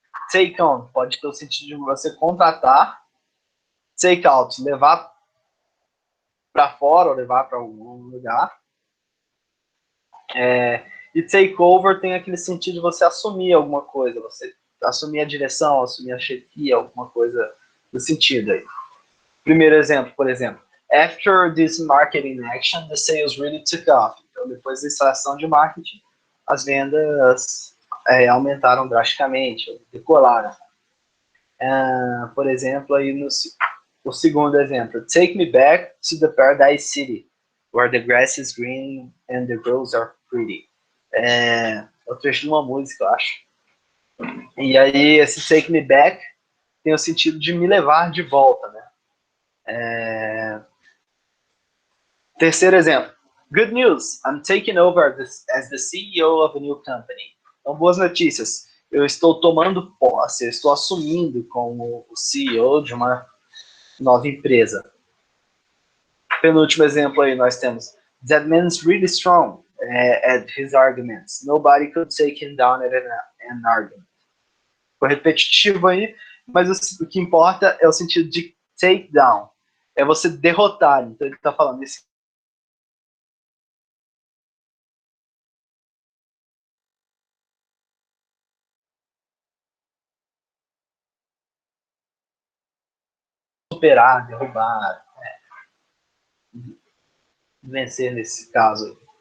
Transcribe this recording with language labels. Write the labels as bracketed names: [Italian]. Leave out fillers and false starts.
[Portuguese] Take on pode ter o sentido de você contratar. Take out, levar para fora ou levar para algum lugar. E take over tem aquele sentido de você assumir alguma coisa, você assumir a direção, assumir a chefia, alguma coisa do sentido aí. Primeiro exemplo, por exemplo. [English] After this marketing action, the sales really took off. [Portuguese] Então, depois dessa ação de marketing, as vendas aumentaram drasticamente, decolaram. Por exemplo, aí o segundo exemplo. [English] Take me back to the Paradise City, where the grass is green and the girls are pretty. [Portuguese] É o trecho de uma música, eu acho. E aí, esse take me back tem o sentido de me levar de volta, né? Terceiro exemplo. [English] Good news, I'm taking over as the CEO of a new company. [Portuguese] Então, boas notícias. Eu estou tomando posse, eu estou assumindo como o CEO de uma nova empresa. Penúltimo exemplo aí nós temos. [English] That man's really strong at his arguments. Nobody could take him down at an argument. [Portuguese] Foi repetitivo aí, mas o que importa é o sentido de take down. É você derrotar. Então ele está falando esse superar, derrubar, vencer nesse caso.